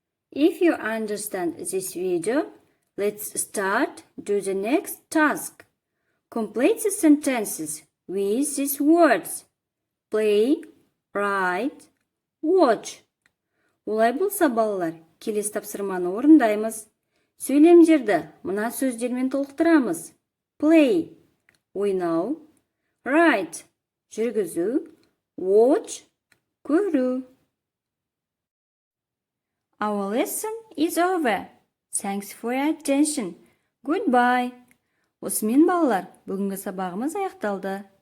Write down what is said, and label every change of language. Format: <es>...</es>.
<en>If you understand this video, let's start to the next task. Complete the sentences with these words: play, write, watch.</en> <kk>Олай болса, балалар, келесі тапсырманы орындаймыз. Сөйлемдерді мына сөздермен толықтырамыз. Play, ойнау, write, жүргізу, watch, көру.</kk> <en>Our lesson is over. Thanks for your attention. Goodbye.</en> <kk>Осымен, балалар, бүгінгі сабағымыз аяқталды.</kk>